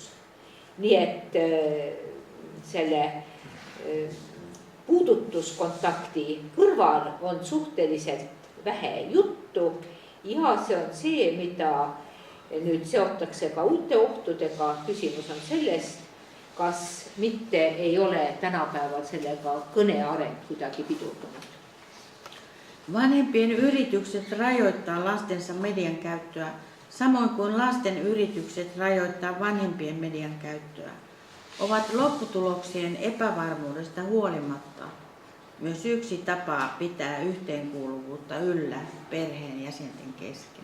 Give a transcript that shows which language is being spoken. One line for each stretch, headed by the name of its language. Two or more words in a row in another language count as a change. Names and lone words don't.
Estonian: Nii et selle puudutuskontakti kõrval on suhteliselt vähe juttu ja see on see, mida nüüd seotakse ka uute ohtudega. Küsimus on sellest, kas mitte ei ole tänapäeval sellega kõneareng kuidagi pidurdunud.
Finnish: Vanhempien yritykset rajoittaa lastensa median käyttöä, samoin kuin lasten yritykset rajoittaa vanhempien median käyttöä, ovat lopputuloksien epävarmuudesta huolimatta myös yksi tapa pitää yhteenkuuluvuutta yllä perheen jäsenten kesken.